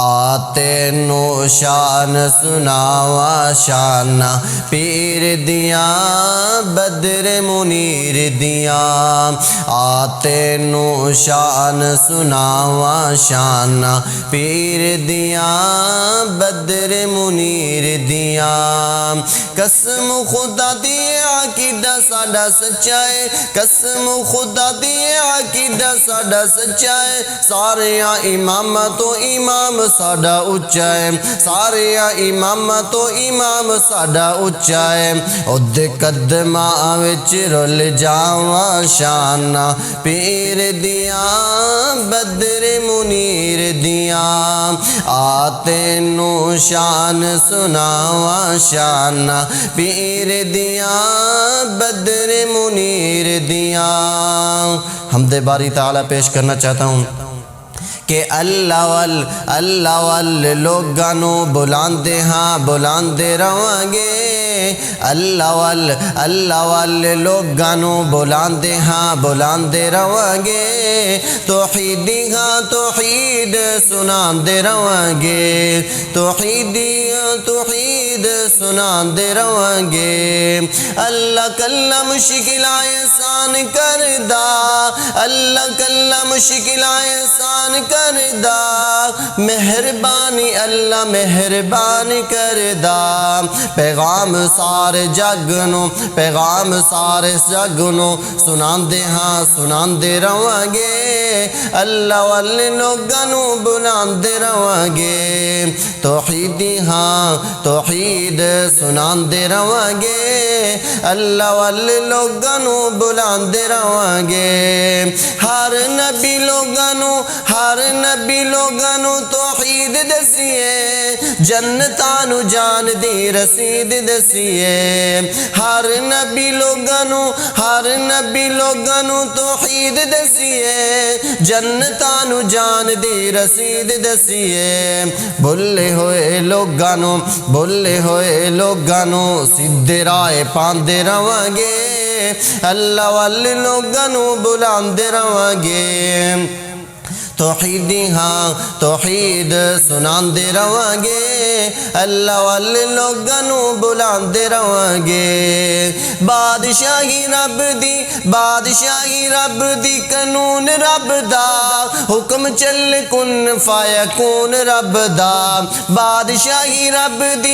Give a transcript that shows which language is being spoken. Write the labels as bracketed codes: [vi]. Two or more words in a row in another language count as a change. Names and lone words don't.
[pa] تینوں شان سناواں شاناں پیر دیاں بدر منیر دیاں تینوں شان سناواں شاناں پیر دیاں بدر منیر دیاں قسم خدا دی عقیدہ ساڈا سچا ہے قسم خدا دی عقیدہ ساڈا سچا ہے ساریاں اماماں تو امام ساڈا اچا ہے ساریاں اماماں تو امام ساڈا اچا ہے اودے قدماں وچ رل جاواں شاناں پیر دیاں بدر منیر دیاں تینوں شان سناواں شاناں پیر دیاں بدر منیر دیاں [ur] حمد باری تعالی پیش کرنا چاہتا ہوں کہ [pa] اللہ وال لوگانو بلاندے ہاں بلاندے رواں گے اللہ وال لوگانو بلاندے ہاں بلاندے رواں گے توحیدی ہاں توحید سناندے رواں گے توحید سناندے رواں گے اللہ کلا مشکل آسان کردا اللہ کلا مشکل آسان کردا مہربانی اللہ مہربانی کردا پیغام سارے جگ نو پیغام سارے جگ نو سناندے ہاں سناندے رواں گے اللہ والے لوگاں نو بلاندے رواں گے توحیدی ہاں توحید سناندے رواں گے اللہ والے لوگاں نو بلاندے رواں گے ہر نبی لوگاں نو توحید دسیے جنتاں نو جان دی رسید دسیے ہر نبی لوگاں نو توحید دسیے جنتاں نو جان دی رسید دسیے بھلے ہوئے لوگاں نو سیدھے راہ پاندے رواں گے اللہ والے لوگاں نو بلاندے رواں گے توحیدی ہاں توحید سناندے رواں گے اللہ والے لوگاں نو بلاندے رواں گے بادشاہی رب دی قانون رب دا حکم چل [ar] کن فیکون [pa] رب دا بادشاہی رب